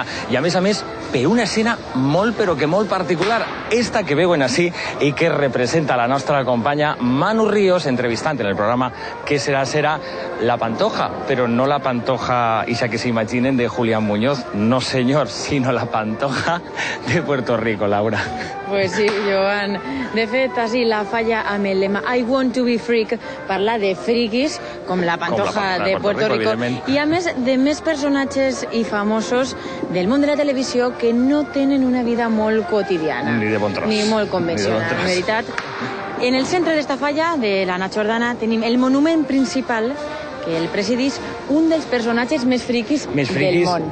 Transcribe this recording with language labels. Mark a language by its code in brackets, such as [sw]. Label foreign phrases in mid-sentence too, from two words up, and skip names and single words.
[ca] I a més, per una escena molt però que molt particular, esta que veuen així i que representa la nostra companya Manu Ríos, entrevistant en el programa Que serà la Pantoja, però no la Pantoja, ixa que s'imaginen, de Julián Muñoz, no senyor, sinó la Pantoja de Puerto Rico, Laura. Pues sí, Joan. De fet, així la Falla amb el lema I want to be freak parla de friquis, com la Pantoja de Puerto Rico, i a més de més personatges i famosos del món de la televisió que no tenen una vida molt quotidiana. Ni de bon tros. Ni molt convencional, en veritat. En el centre d'esta falla, de la Na Jordana, tenim el monument principal que el presidís un dels personatges més friquis del món.